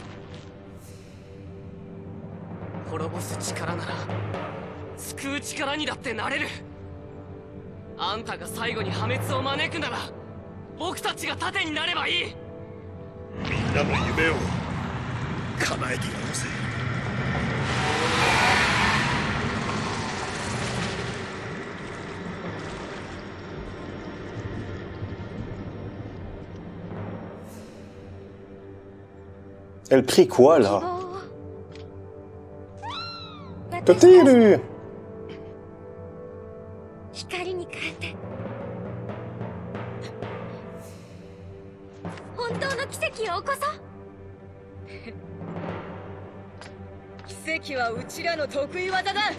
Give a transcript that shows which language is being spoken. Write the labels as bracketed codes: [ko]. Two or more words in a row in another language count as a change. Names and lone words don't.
[ja] 滅ぼす力なら救う力にだってなれる。あんたが最後に破滅を招くなら僕たちが盾になればいい。みんなの夢を叶えてやろうぜ。 [fr] Elle crie quoi [ja] 希 [fr] là? [ja] 望を [fr] Petit [ja] 光に変えて本当の奇跡を起こそう。奇跡はうちらの得意技だ。